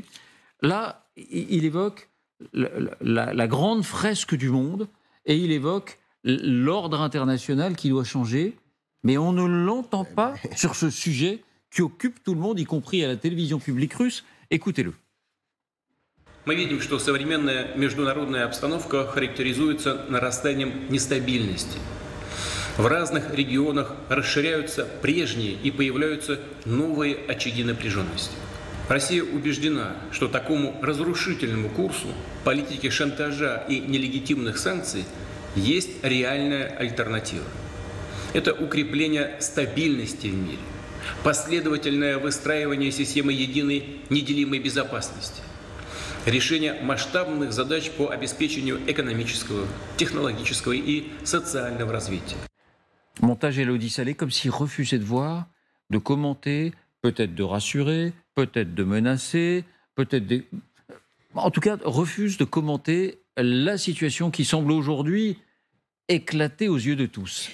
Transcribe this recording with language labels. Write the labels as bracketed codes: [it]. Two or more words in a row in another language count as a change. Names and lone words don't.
[fr] Là, il évoque la grande fresque du monde et il évoque l'ordre international qui doit changer. Mais on ne l'entend pas sur ce sujet qui occupe tout le monde, y compris à la télévision publique russe. Écoutez-le. [ru] Мы видим, что современная международная обстановка характеризуется нарастанием нестабильности. В разных регионах расширяются прежние и появляются новые очаги напряженности. Россия убеждена, что такому разрушительному курсу политики шантажа и нелегитимных санкций есть реальная альтернатива. Это укрепление стабильности в мире, последовательное выстраивание системы единой неделимой безопасности, решение масштабных задач по обеспечению экономического, технологического и социального развития. [fr] Montage Élodie Salé, comme s'il refusait de voir, de commenter, peut-être de rassurer, peut-être de menacer, peut-être en tout cas, refuse de commenter la situation qui semble aujourd'hui éclater aux yeux de tous.